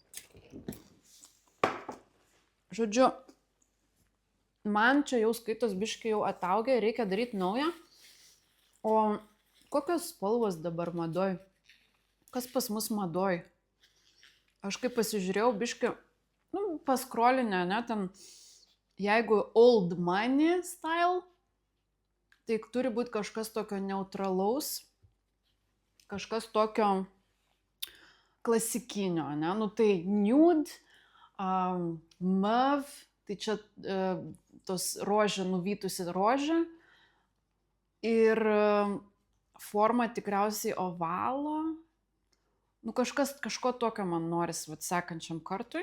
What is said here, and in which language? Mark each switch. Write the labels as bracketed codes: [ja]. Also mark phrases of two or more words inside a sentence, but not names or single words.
[lt] Žodžiu, man čia jau skaitos biškai jau ataugia, reikia daryti naują. O kokios spalvos dabar madoj? Kas pas mus madoj? Aš kaip pasižiūrėjau biškai, paskrolinę, ne, ten, jeigu [en] old money [lt] style, tai turi būti kažkas tokio neutralaus, kažkas tokio klasikinio, ne, tai nude, mauve, tai čia tos rožė, nuvytusi rožė ir forma tikriausiai ovalo, kažko tokio man noris sekančiam kartui.